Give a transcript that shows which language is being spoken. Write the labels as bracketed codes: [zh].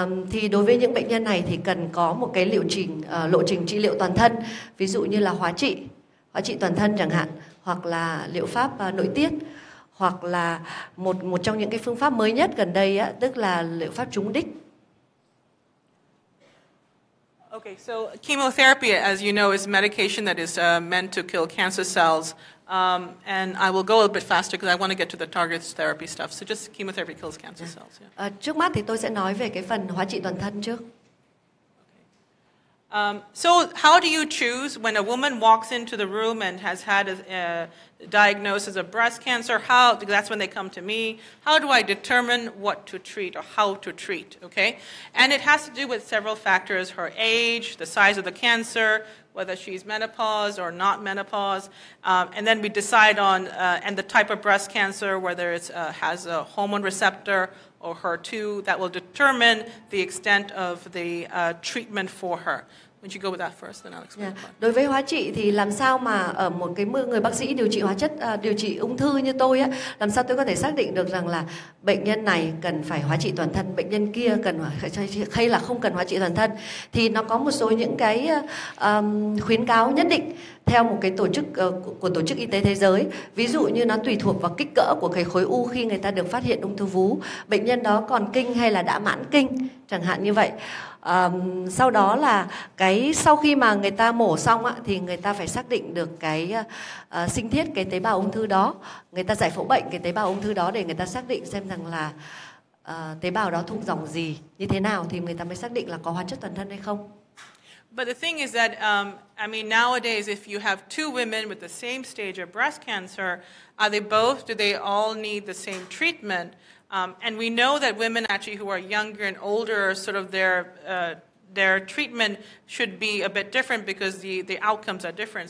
[vi] Thì đối với những bệnh nhân này thì cần có một cái lộ trình trị liệu toàn thân, ví dụ như là hóa trị, hóa trị toàn thân chẳng hạn, hoặc là liệu pháp nội tiết, hoặc là một trong những cái phương pháp mới nhất gần đây á, tức là liệu pháp trúng đích. [en] Okay, so chemotherapy, as you know, is medication that is meant to kill cancer cells. And I will go a little bit faster because I want to get to the targeted therapy stuff. So just chemotherapy kills cancer cells. Yeah. [vi] Trước mắt thì tôi sẽ nói về cái phần hóa trị toàn thân trước. [en] So how do you choose when a woman walks into the room and has had a diagnosis of breast cancer? That's when they come to me. How do I determine what to treat or how to treat? Okay, and it has to do with several factors: her age, the size of the cancer, whether she's menopause or not menopause, and then we decide on and the type of breast cancer, whether it has a hormone receptor or HER2, that will determine the extent of the treatment for her. Would you go with that first, then I'll explain. [vi] Đối với hóa trị thì làm sao mà ở một cái người bác sĩ điều trị hóa chất, điều trị ung thư như tôi á, làm sao tôi có thể xác định được rằng là bệnh nhân này cần phải hóa trị toàn thân, bệnh nhân kia cần hay là không cần hóa trị toàn thân? Thì nó có một số những cái khuyến cáo nhất định theo một cái tổ chức của Tổ chức Y tế Thế giới. Ví dụ như nó tùy thuộc vào kích cỡ của cái khối u khi người ta được phát hiện ung thư vú, bệnh nhân đó còn kinh hay là đã mãn kinh, chẳng hạn như vậy. Sau đó là sau khi mà người ta mổ xong á, thì người ta phải xác định được cái sinh thiết cái tế bào ung thư đó, người ta giải phẫu bệnh cái tế bào ung thư đó để người ta xác định xem rằng là tế bào đó thuộc dòng gì, như thế nào thì người ta mới xác định là có hóa chất toàn thân hay không. [en] But the thing is that, I mean, nowadays, if you have two women with the same stage of breast cancer, do they all need the same treatment? And we know that women actually who are younger and older, sort of their treatment should be a bit different because the outcomes are different.